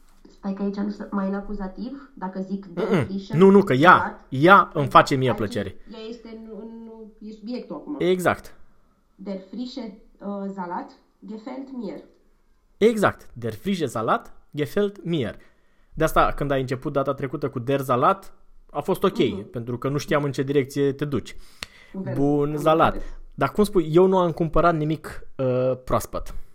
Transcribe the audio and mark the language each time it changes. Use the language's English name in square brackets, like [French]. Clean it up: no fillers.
[Romanian] Stai că aici nu sunt mai în acuzativ, dacă zic de Nu, nu, că ea, ea îmi face mie plăcere. Ea este în subiectul acum. Exact. [German] Der frische Salat gefällt mir. [Romanian] Exact. [German] Der frische Salat gefällt mir. [Romanian] De asta, când ai început data trecută cu der Salat, a fost ok, pentru că nu știam în ce direcție te duci. Bun, Salat. Dar cum spui, eu nu am cumpărat nimic proaspăt.